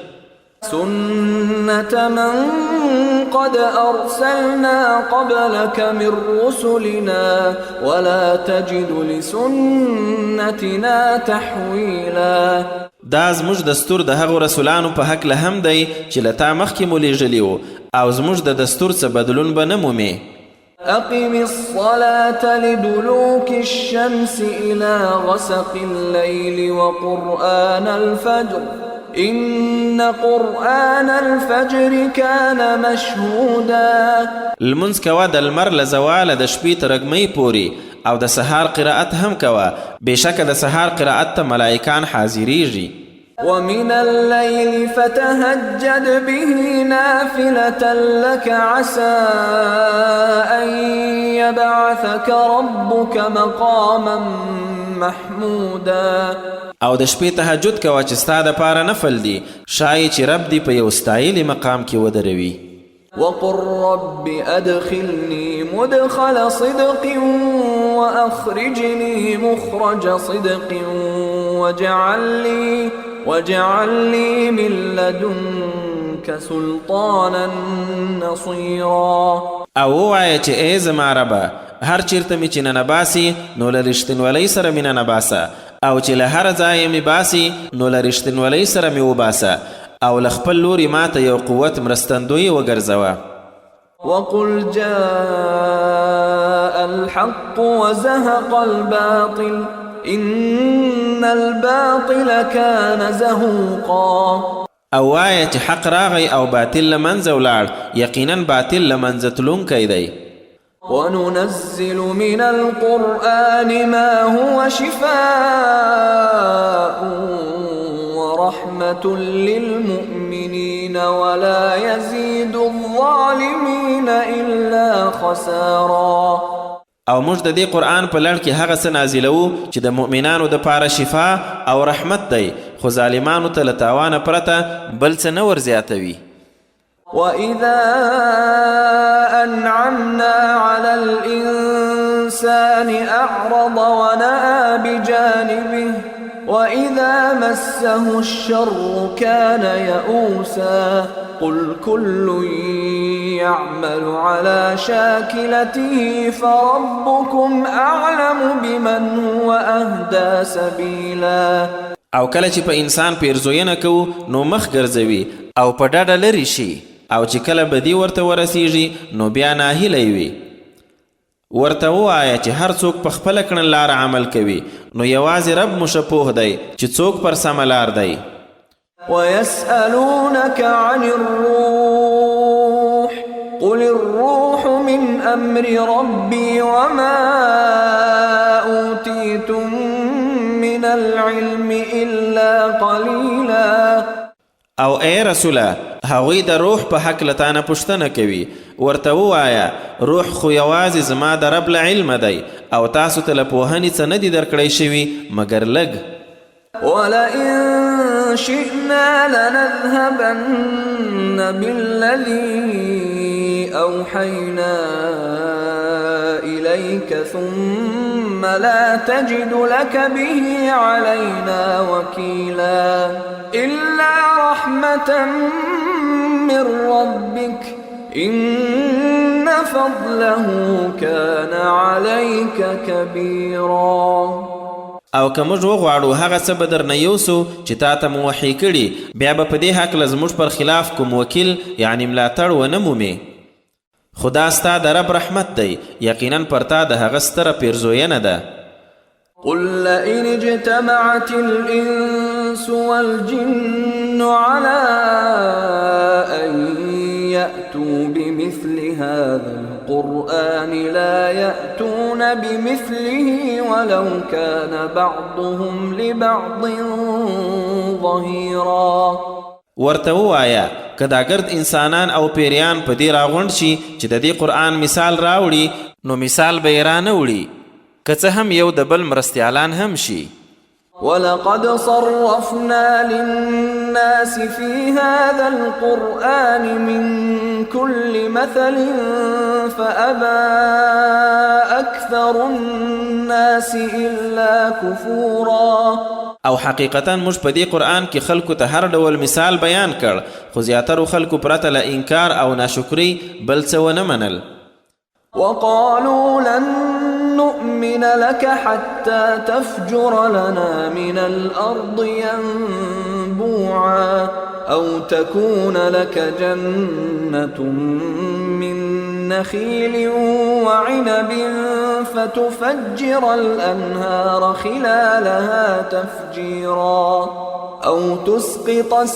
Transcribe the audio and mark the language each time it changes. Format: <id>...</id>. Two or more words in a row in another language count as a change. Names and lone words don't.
<ar>سنة من قد أرسلنا قبلك من رسلنا ولا تجد لسنتنا تحويلا.</ar> <ps>دا زموږ دستور د هغو رسولانو په هکله هم دی چې له تا مخکې مو لیږلي وو او زموږ د دستور څه بدلون به نه مومې.</ps> <ar>أقم الصلاة لدلوك الشمس إلى غسق الليل وقرآن الفجر إن قرآن الفجر كان مشهودا.</ar> <ps>لمونځ کوه د لمر له زواله د شپې تر رګمۍ پورې او د سهار قرائت هم کوه بېشکه د سهار قرائت ته ملائکان حاضریږي.</ps> <ar>ومن الليل فتهجد به نافلة لك عسى أن يبعثك ربك مقاما محمودا.</ar> <ps>او د شپې تهجد کوه چې ستا دپاره نفل دی شایي چې رب دی په یو ستایلي مقام کې ودروي.</ps> <ar>وقل رب أدخلني مدخل صدق وأخرجني مخرج صدق واجعل لي من لدنك سلطانا نصيرا.</ar> <ps>او ووایه چې ای زما ربه هر چیرته مې چې ننباسي نو له رښتینولۍ سره مې ننباسه او چې له هر ځایه مې باسي نو له رښتینولۍ سره مې وباسه او له خپل لوري ماته یو قوت مرستندوی وګرځوه.</ps> <ar>وقل جاء الحق وزهق الباطل إن الباطل كان زهوقا.</ar> <ps>او وایه چې حق راغی او باطل له منځه ولاړ یقینا باطل له منځه تلونکی دی.</ps> <ar>وننزل من القرآن ما هو شفاء ورحمة للمؤمنين ولا يزيد الظالمين إلا خسارا.</ar> <ps>او موږ د دې قرآن په لړ کې هغه څه نازلوو چې د مؤمنانو دپاره شفا او رحمت دی، خو ظالمانو ته له تاوانه پرته بل څه نه ورزیاتوي.</ps> <ar>وإذا أنعمنا على الإنسان أعرض ونأى بجانبه وإذا مسه الشر كان يئوسا. قل كل يعمل على شاكلته فربكم أعلم بمن هو أهدى سبيلا.</ar> <ps>او کله چې په انسان پیرزوینه کوو نو مخ ګرځوي او په ډډه لرې شي، او چې کله بدی ورته ورسیږي نو بیا ناهیلی وي. ورته ووایه چې هر څوک په خپله کړن لار عمل کوي، نو یوازې رب مو ښه پوه دی چې څوک پر سمه لار دی.</ps> <ar>ويسألونك عن الروح قل الروح من أمر ربي وما أوتيتم من العلم إلا قليلا.</ar> <ps>او ای رسوله، هغوی د روح په حق له تانه پوښتنه کوي، ورته ووایه روح خو یوازې زما د رب له علمه دی، او تاسو ته له پوهنې څه نه دي درکړی شوي مګر لږ.</ps> <ar>ولئن شئنا لنذهبن بالذي أوحينا إليك ثم لا تجد لك به علينا وكيلا. إلا رحمة من ربك إن فضله كان عليك كبيرا.</ar> <ps>او که موږ وغواړو هغه څه به درنه یوسو چې تا ته مو وحی کړي، بیا به په دې هکله زموږ پر خلاف کوم وکیل یعنی ملاتړ ونه مومې. خدا ستا د رب رحمت دی، یقینا پر تا د هغه ستره پیرزوینه ده.</ps> <ar>قل لئن اجتمعت الإنس والجن على أن يأتوا بمثل هذا القرآن لا يأتون بمثله ولو كان بعضهم لبعض ظهيرا.</ar> <ps>ورته ووایه که دا ګرد انسانان او پیریان په دې راغونډ شي چې د دې قرآن مثال راوړي، نو مثال به یې رانه وړي، که څه هم یو د بل مرستیالان هم شي.</ps> <ar>ولقد صرفنا للناس في هذا القرآن من كل مثل فأبى أكثر الناس إلا كفورا.</ar> <ps>او حقیقتا موږ په دې قرآن کې خلکو ته هر ډول مثال بیان کړ، خو زیاترو خلکو پرته له انکار او ناشکرۍ بل څه ونه منل.</ps> <ar>وقالوا لن نؤمن لك حتى تفجر لنا من الأرض ينبوعا أو تكون لك جنة من نخيل وعنب فتفجر الأنهار خلالها تفجيرا أو تسقط</ar>